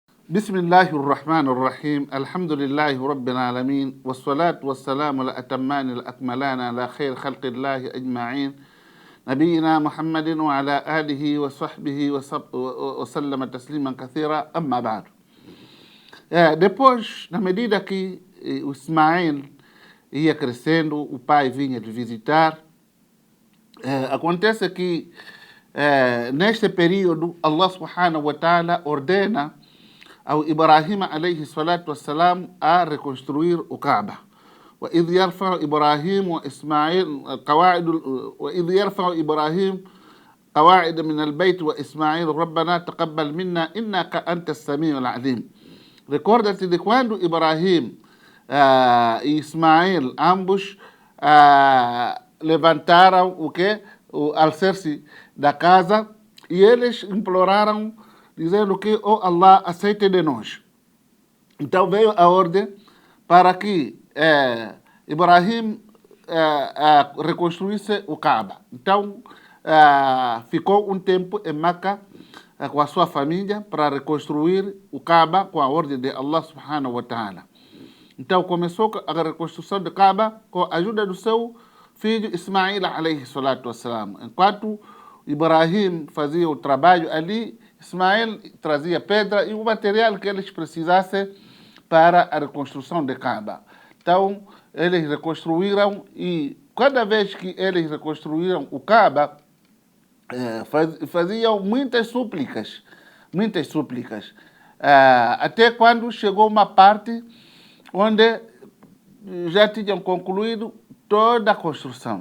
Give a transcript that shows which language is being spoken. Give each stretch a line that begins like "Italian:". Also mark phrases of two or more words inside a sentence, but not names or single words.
Arabic: بسم الله الرحمن الرحيم الحمد لله رب العالمين والصلاة والسلام الأتمان الأكملان على خير خلق الله أجمعين نبينا محمد وعلى آله وصحبه وسلم تسليما كثيرا أما بعد.
Portuguese: Depois, na medida que o Ismael ia crescendo, o pai vinha de visitar, acontece que neste período Allah
Arabic: سبحانه وتعالى
Portuguese: ordena ao Ibrahim
Arabic: عليه الصلاة والسلام
Portuguese: a reconstruir o Kaaba.
Arabic: وإذ يرفع إبراهيم وإسماعيل قواعد من البيت وإسماعيل ربنا تقبل منا إنك أنت السميع العليم.
Portuguese: Recorda-te de quando Ibrahim e Ismael ambos levantaram o alicerce da casa e eles imploraram dizendo que Allah aceite de nós. Então veio a ordem para que Ibrahim reconstruísse o Kaaba. Então ficou um tempo em Meca com a sua família para reconstruir o Kaaba com a ordem de Allah
Arabic: سبحانه وتعالى.
Portuguese: Então começou a reconstrução do Kaaba com a ajuda do seu filho Ismail
Arabic: عليه الصلاة والسلام.
Portuguese: Enquanto Ibrahim fazia o trabalho ali, Ismael trazia pedra e o material que eles precisassem para a reconstrução do Kaaba. Então eles reconstruíram e cada vez que eles reconstruíram o Kaaba, faziam muitas súplicas, até quando chegou uma parte onde já tinham concluído toda a construção.